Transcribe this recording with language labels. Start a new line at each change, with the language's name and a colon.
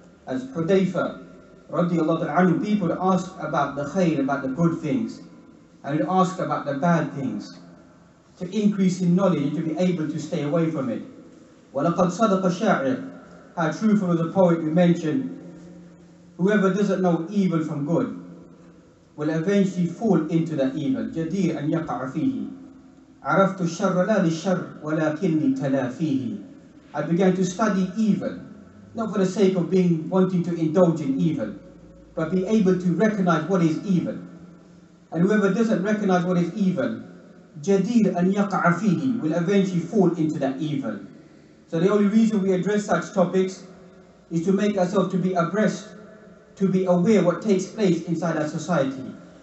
English: As Hudayfa radiyallahu anhu, people would ask about the khair, about the good things, and would ask about the bad things, to increase in knowledge and to be able to stay away from it.
Arabic: وَلَقَدْ صَدَقَ الشَّاعِرُ,
English: how truthful was the poet we mentioned, whoever doesn't know evil from good will eventually fall into that evil.
Arabic: جَدِيرٌ أَنْ يَقَعَ فِيهِ عرفت الشر لا للشر ولكني تلافيه.
English: I began to study evil, not for the sake of wanting to indulge in evil, but be able to recognize what is evil. And whoever doesn't recognize what is evil,
Arabic: جَدِيرٌ أَنْ يَقَعَ فِيهِ,
English: will eventually fall into that evil. So the only reason we address such topics is to make ourselves to be abreast, to be aware what takes place inside our society.